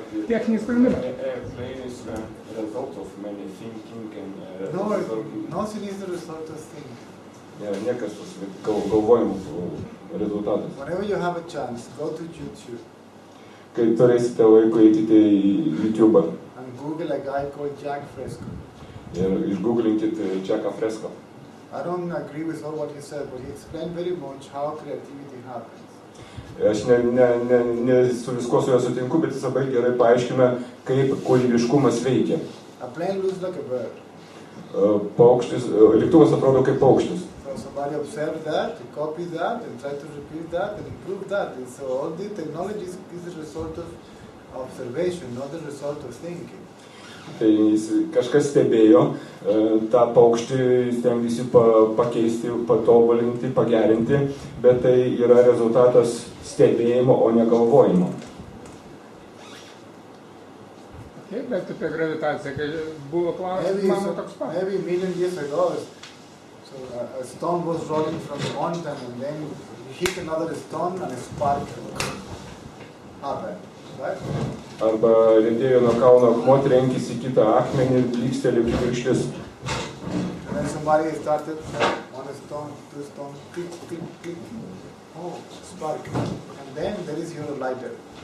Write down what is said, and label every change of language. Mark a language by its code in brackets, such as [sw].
[lt] Techninis sprendimas. [en] Airplane is a result of many thinking and... No, nothing is the result of thinking. [lt] Nėra niekas galvojimų rezultatas. [en] Whenever you have a chance, go to YouTube. [lt] Kai turėsite laiko, eikite į YouTube [en] and Google a guy called Jack Fresco. [lt] Ir išgooglinките Jacką Fresco. [en] I don't agree with all what he said, but he explained very much how creativity happens. [lt] Aš ne su visko su juo sutinku, bet jis labai gerai paaiškina, kaip kūrybiškumas veikia. [en] A plane looks like a bird. [lt] Lėktuvas atrodo kaip paukštis. [en] So somebody observed that, copied that, and tried to repeat that, and improve that. And so all the technology is the result of observation, not the result of thinking. [lt] Tai kažkas stebėjo tą paukštį, stengiasi pakeisti, patobulinti, pagerinti, bet tai yra rezultatas stebėjimo, o ne galvojimo. Taip, bet apie gravitaciją, kai buvo klausimas toks pat. [en] Maybe a million years ago, so a stone was rolling from the mountain, and then you hit another stone, and a spark happened, right? [lt] Arba riedėjo nuo kalno akmuo, trenkėsi į kitą akmenį, blyksteli kibirkštis. [en] And then somebody started on a stone, two stone, click, click, click. Oh, spark. And then there is your lighter.